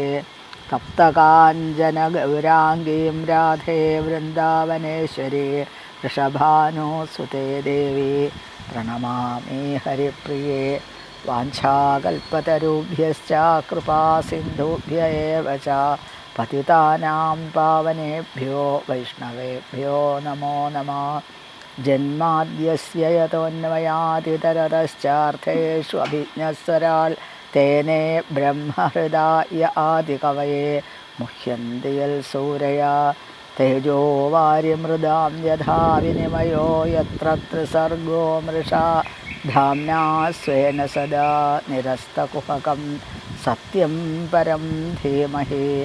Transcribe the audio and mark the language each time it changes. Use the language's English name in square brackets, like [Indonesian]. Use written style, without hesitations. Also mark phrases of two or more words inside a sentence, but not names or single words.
[Sanskrit] തപ്തകാഞ്ചന ഗൗരാംഗീം രാധേ വൃന്ദാവനേശ്വരി വൃഷഭാനുസുതേ ദേവി പ്രണമാമി ഹരിപ്രിയേ. വാഞ്ചാകൽപതരുഭ്യശ്ച കൃപാസിന്ധുഭ്യ ഏവ ച പതിതാനാം പാവനേഭ്യോ വൈഷ്ണവേഭ്യോ നമോ നമഃ. ജന്മാദ്യസ്യ യതോന്വയാദിതരതശ്ചാർത്ഥേഷു അഭിജ്ഞസ്വരാൾ തേനേ ബ്രഹ്മഹൃദായ ആദികവയേ മുഹ്യന്തി യൽ സൂരയാ. തേജോ വാരിമൃദാം യഥാ വിനിമയോ യത്ര ത്രിസർഗോ മൃഷാ ധാമ്നാ സ്വേന സദാ നിരസ്തകുഹകം സത്യം പരം ധീമഹി.